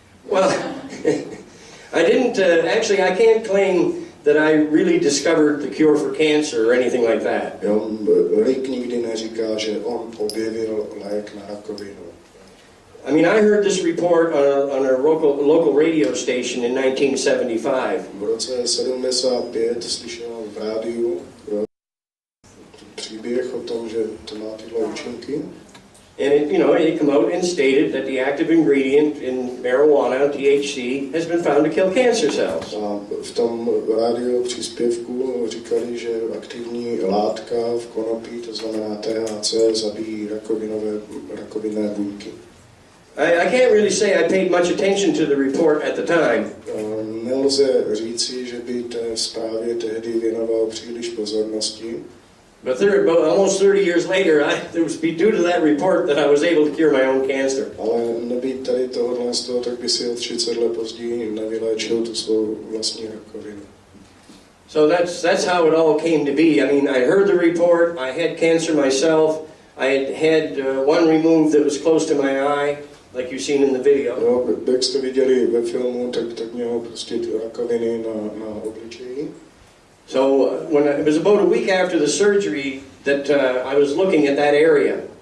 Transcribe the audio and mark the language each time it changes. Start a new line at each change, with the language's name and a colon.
English: Well, I didn't, actually I can't claim that I really discovered the cure for cancer or anything like that.
Czech: Rick nikdy neříká, že on objevil lék na rakovinu.
English: I mean, I heard this report on a local radio station in 1975.
Czech: V roce 75 slyšel v rádiu příběh o tom, že to má tyhle účinky.
English: And it came out and stated that the active ingredient in marijuana, THC, has been found to kill cancer cells.
Czech: A v tom rádio příspěvku říkali, že aktivní látka v konopí, to znamená THC, zabíjí rakovinné buňky.
English: I can't really say I paid much attention to the report at the time.
Czech: Nelze říci, že by té zprávě tehdy věnoval příliš pozornosti.
English: But almost 30 years later, it was due to that report that I was able to cure my own cancer.
Czech: Ale nebýt tady tohohle z toho, tak by si o 30 let později nevyléčil tu svou vlastní rakovinu.
English: So that's how it all came to be. I mean, I heard the report, I had cancer myself, I had one removed that was close to my eye, like you've seen in the video.
Czech: No, jak jste viděli ve filmu, tak měl prostě rakoviny na obličeji.
English: So it was about a week after the surgery that I was looking at that area.